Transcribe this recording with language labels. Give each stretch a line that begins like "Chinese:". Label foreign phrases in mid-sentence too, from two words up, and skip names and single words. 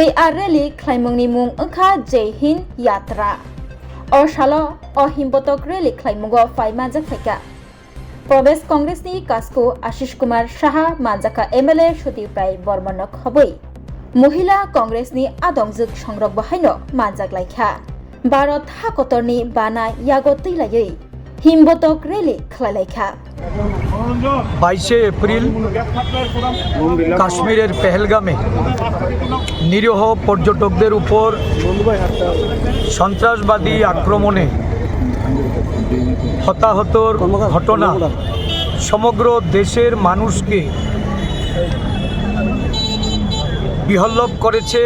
Kok Borok: आ रैली खाइमुंनि मुं ओंखा जय हिंद यात्रा असालो अ हिमपतक रैली खाइमुंगो फाइमा जाखायका प्रदेश कांग्रेसनि कास्को आशीष कुमार साहा मानजाका एमएलए सुदीप्राय बर्मन खबै महिला कांग्रेसनि आदंजुक संरक बाहायनो मानजागलायखा भारत हाकतरनि बाना यागो तैलायै हिमबतक रैली खालायखा
Bangla: 22 एप्रिल কাশ্মীরের পেহেলগামে নিরীহ পর্যটকদের উপর সন্ত্রাসবাদী আক্রমণে হতাহতর ঘটনা সমগ্র দেশের মানুষকে বিহ্বল করেছে।